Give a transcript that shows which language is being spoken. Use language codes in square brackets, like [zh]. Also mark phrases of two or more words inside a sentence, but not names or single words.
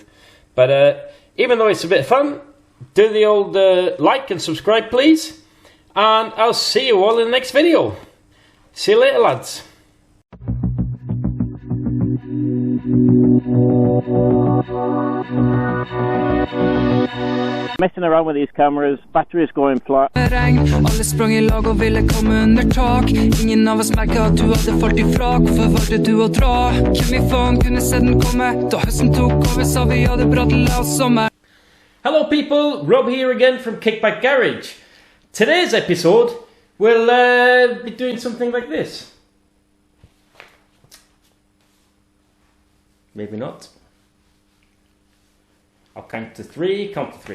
[en] But even though it's a bit of fun, do the old like and subscribe, please. And I'll see you all in the next video. See you later, lads. Messing around with these cameras, batteries going flat. [no] Alle sprang I lag og ville komme under tak. Ingen av oss merket at du hadde fart ifra. Hvorfor valgte du å dra? Hvem I faen kunne se den komme? Da høsten tok over, sa vi ja, det bra til la oss sommer. [en] Hello people, Rob here again from Kickback Garage. Today's episode will be doing something like this. Maybe not. I'll count to three.